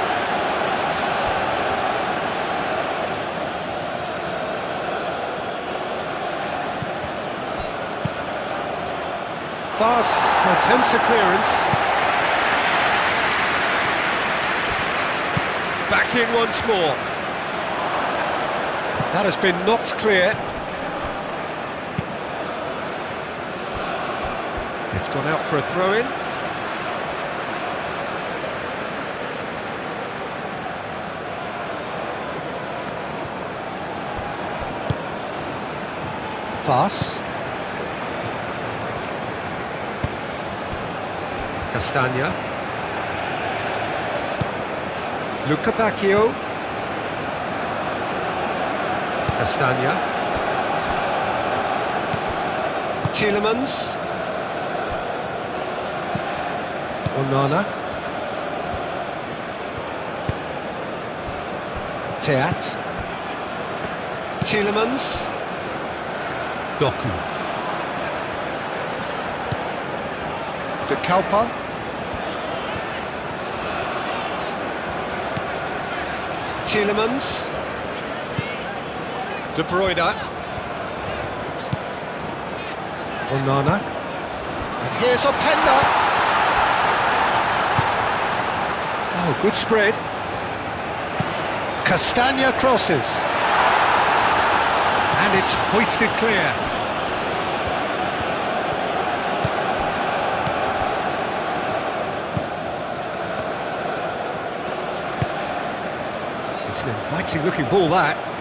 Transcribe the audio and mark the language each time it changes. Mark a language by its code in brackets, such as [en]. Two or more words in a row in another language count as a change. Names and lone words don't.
[en] Fast attempts a clearance. Back in once more. That has been knocked clear. It's gone out for a throw-in. Fas. Castagna. Luca Bacchio. Castagna. Tielemans. Onana. Teat. Tielemans. Doku. De Kalpa. Tielemans. De Bruyne. Onana. And here's Openda. Oh, good spread. Castagna crosses. And it's hoisted clear. It's an inviting looking ball, that.